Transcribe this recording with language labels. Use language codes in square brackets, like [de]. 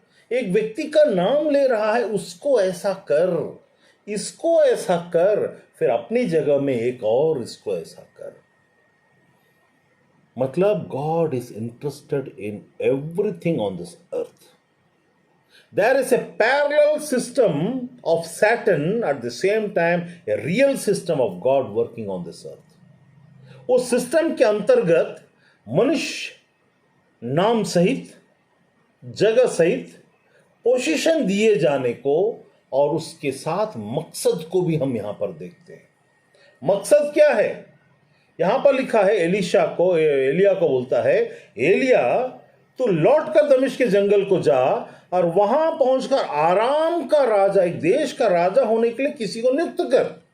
[hi] एक व्यक्ति का नाम ले रहा है, उसको ऐसा कर, इसको ऐसा कर, फिर अपनी जगह में एक और इसको ऐसा कर। [en] मतलब God is interested in everything on this earth. There is a parallel system of Satan, at the same time a real system of God working on this earth. [hi] उस सिस्टम के अंतर्गत मनुष्य नाम सहित, जगह सहित, पोजीशन दिए जाने को, और उसके साथ मकसद को भी हम यहां पर देखते हैं। मकसद क्या है? यहां पर लिखा है, एलिया को बोलता है, एलिया तू लौट कर दमिश्क के जंगल को जा और वहां पहुंचकर आराम का राजा, एक देश का राजा होने के लिए किसी को नियुक्त कर।